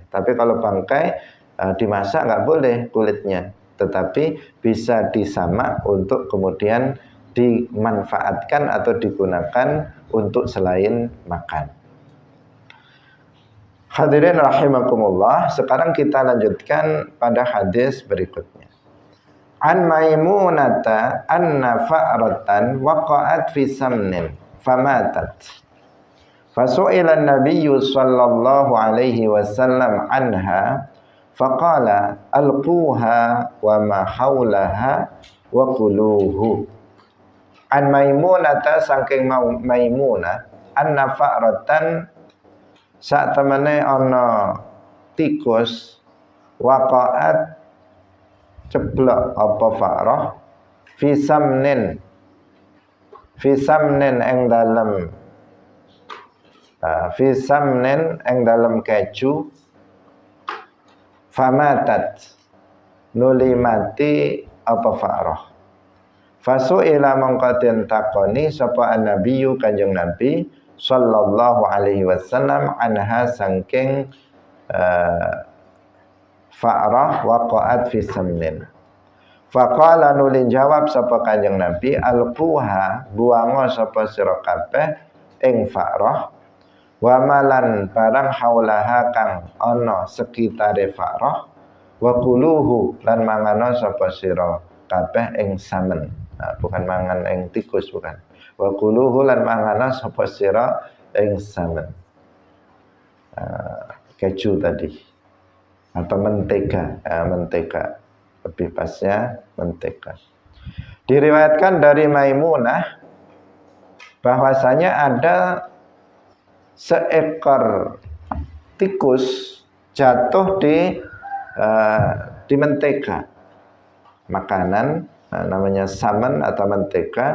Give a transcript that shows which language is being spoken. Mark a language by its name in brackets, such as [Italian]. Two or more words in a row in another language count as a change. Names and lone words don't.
[Indonesian] Tapi kalau bangkai dimasak nggak boleh kulitnya, tetapi bisa disamak untuk kemudian dimanfaatkan atau digunakan untuk selain makan. Hadirin rahimakumullah, sekarang kita lanjutkan pada hadis berikutnya. [Arabic] عن ميمونة أن فأرة وقعت في سمن فماتت. فسئل النبي صلى الله عليه وسلم عنها فقال ألقوها وما حولها وكلوه. عن ميمونة, [Javanese] saking Maimunah, [Arabic] أن فأرة, [Javanese] sak temene ana tikus, waqa'at ceblok apa fa'rah, [Arabic] في سمن [Javanese] ing dalem [Arabic] في سمن [Javanese] ing dalem keju, famatat nuli mati apa fa'rah. Fasu'ila mongko den takoni sapa an-nabiyyu kanjeng Nabi [Arabic] صلى الله عليه وسلم عنها [Javanese] saking fa'rah [Arabic] وقعت في سمن. [Javanese] Faqala nuli jawab sapa kanjeng Nabi, alquha, buango sapa sira kabeh ing fa'rah, wa malan barang haulaha kang ana sekitare fa'rah, [Arabic] وكلوه [Javanese] lan mangano sapa sira kabeh ing samen. Bukan mangan ing tikus, bukan. [Arabic] وكلوه [Javanese] lan mangano sapa sira ing samen. [Indonesian] Keju tadi atau mentega, mentega, lebih pasnya mentega. Diriwayatkan dari Maimunah bahwasanya ada seekor tikus jatuh di mentega, makanan namanya saman atau mentega.